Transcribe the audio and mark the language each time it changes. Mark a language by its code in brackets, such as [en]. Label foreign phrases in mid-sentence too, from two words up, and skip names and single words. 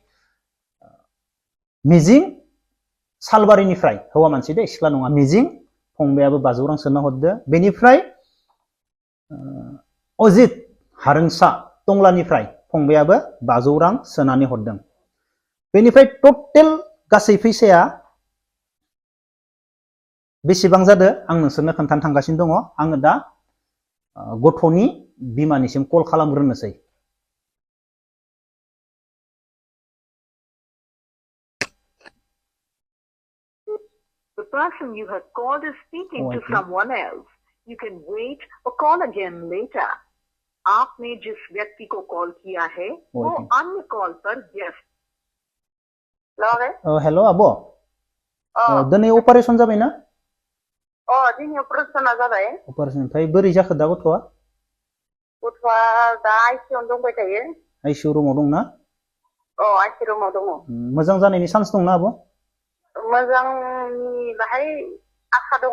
[brx] मिजिं सालबारिनिफ्राय हौवा मानसि दे सिख्ला नङा मिजिं फंबायाबो 500 रां सोना हरदो बेनिफ्राय अजित हारोंसा टंलानिफ्राय फंबायाबो 500 रां सोनानै हरदों बेनिफ्राय टटेल गासै फैसाया बेसेबां जादो आं नोंसोरनो खोन्थानो थांगासिनो दङ आङो दा गथ'नि बिमानिसिम कल खालामग्रोनोसै [en] The person you have called is speaking to someone else. You can wait or call again later. [hi] आपने जिस व्यक्ति को कॉल किया है वो अन्य कॉल पर व्यस्त। [brx] हेलो आब' दिनै अपारेशन जाबायना? दिनै अपारेशना जाबाय। अपारेशन ओमफ्राय बोरै जाखो दा गथ'आ? गथ'आ दा आइसिइउआव दंबाय थायो। आइसिइउ रुमाव दंना? आइसिइउ रुमाव दङ। मोजां जानायनि चान्स दंना आब'? मोजांनि बाहाय आसा दङ।